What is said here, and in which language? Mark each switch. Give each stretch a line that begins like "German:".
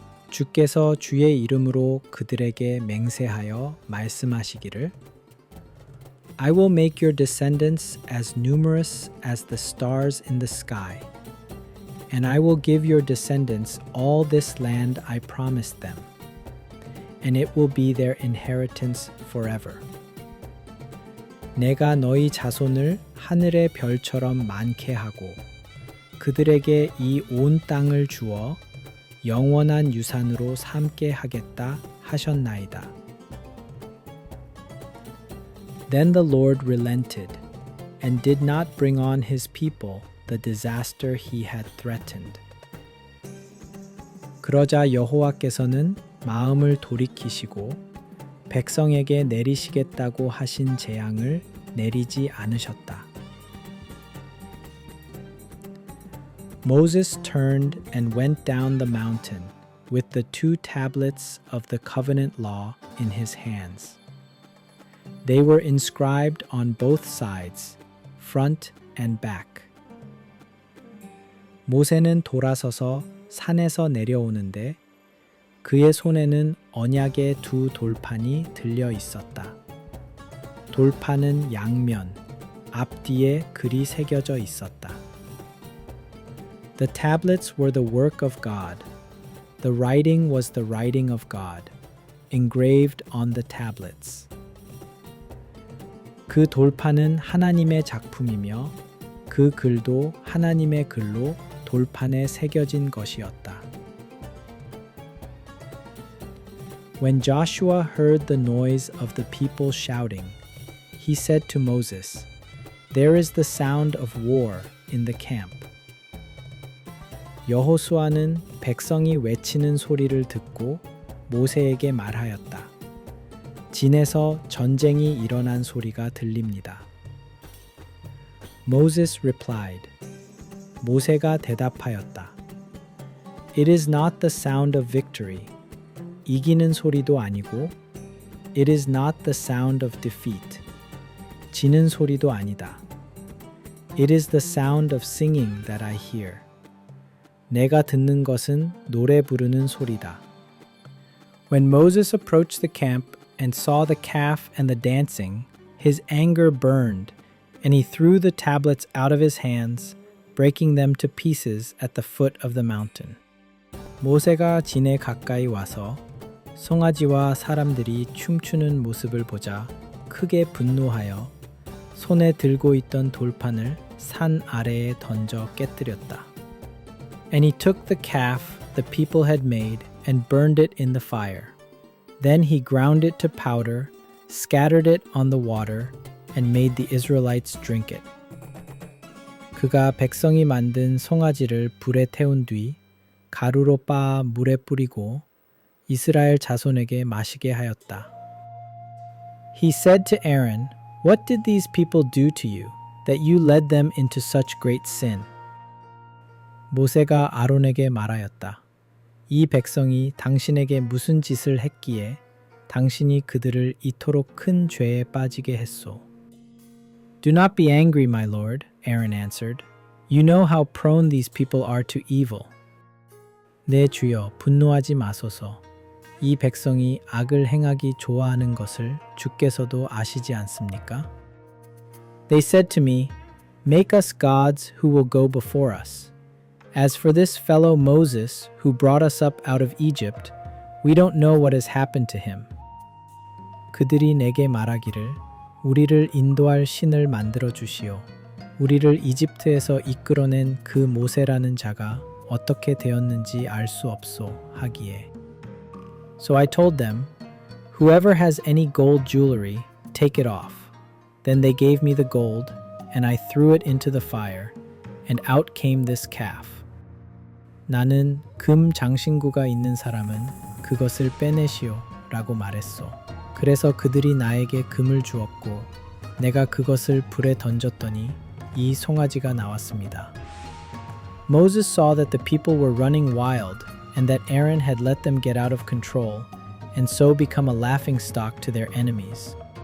Korean: 주께서 주의 이름으로 그들에게 맹세하여 말씀하시기를
English: I will make your descendants as numerous as the stars in the sky, and I will give your descendants all this land I promised them, and it will be their inheritance forever.
Korean: 내가 너희 자손을 하늘의 별처럼 많게 하고 그들에게 이 온 땅을 주어 영원한 유산으로 삼게 하겠다 하셨나이다.
English: Then the Lord relented and did not bring on his people the disaster he had threatened.
Korean: 그러자 여호와께서는 마음을 돌이키시고 백성에게 내리시겠다고 하신 재앙을 내리지 않으셨다.
English: Moses turned and went down the mountain with the 2 tablets of the covenant law in his hands. They were inscribed on both sides, front and back.
Korean: 모세는 돌아서서 산에서 내려오는데 그의 손에는 언약의 2 돌판이 들려 있었다. 돌판은 양면, 앞뒤에 글이 새겨져 있었다.
English: The tablets were the work of God. The writing was the writing of God, engraved on the tablets.
Korean: 그 돌판은 하나님의 작품이며 그 글도 하나님의 글로 돌판에 새겨진 것이었다.
English: When Joshua heard the noise of the people shouting, he said to Moses, "There is the sound of war in the camp."
Korean: 여호수아는 백성이 외치는 소리를 듣고 모세에게 말하였다. 진에서 전쟁이 일어난 소리가 들립니다.
English: Moses replied.
Korean: 모세가 대답하였다.
English: It is not the sound of victory.
Korean: 이기는 소리도 아니고
English: It is not the sound of defeat.
Korean: 지는 소리도 아니다.
English: It is the sound of singing that I hear.
Korean: 내가 듣는 것은 노래 부르는 소리다.
English: When Moses approached the camp and saw the calf and the dancing, his anger burned, and he threw the tablets out of his hands, breaking them to pieces at the foot of the mountain.
Korean: 모세가 진에 가까이 와서 송아지와 사람들이 춤추는 모습을 보자 크게 분노하여 손에 들고 있던 돌판을 산 아래에 던져 깨뜨렸다.
English: And he took the calf the people had made and burned it in the fire. Then he ground it to powder, scattered it on the water, and made the Israelites drink it.
Korean: 그가 백성이 만든 송아지를 불에 태운 뒤 가루로 빻아 물에 뿌리고 이스라엘 자손에게 마시게 하였다.
English: He said to Aaron, "What did these people do to you, that you led them into such great sin?"
Korean: 모세가 아론에게 말하였다. 이 백성이 당신에게 무슨 짓을 했기에 당신이 그들을 이토록 큰 죄에 빠지게 했소.
English: Do not be angry, my lord, Aaron answered. You know how prone these people are to evil.
Korean: 내 주여, 분노하지 마소서. 이 백성이 악을 행하기 좋아하는 것을 주께서도 아시지 않습니까?
English: They said to me, "Make us gods who will go before us. As for this fellow Moses who brought us up out of Egypt, we don't know what has happened to him."
Korean: 그들이 내게 말하기를 우리를 인도할 신을 만들어 주시오. 우리를 이집트에서 이끌어낸 그 모세라는 자가 어떻게 되었는지 알 수 없소 하기에.
English: So I told them, "Whoever has any gold jewelry, take it off." Then they gave me the gold, and I threw it into the fire, and out came this calf.
Korean: 나는 금 장신구가 있는 사람은 그것을 빼내시오 라고 말했소. 그래서 그들이 나에게 금을 주었고 내가 그것을 불에 던졌더니 이 송아지가 나왔습니다.
English: Moses saw that the people were running wild and that Aaron had let them get out of control and so become a laughingstock to their enemies.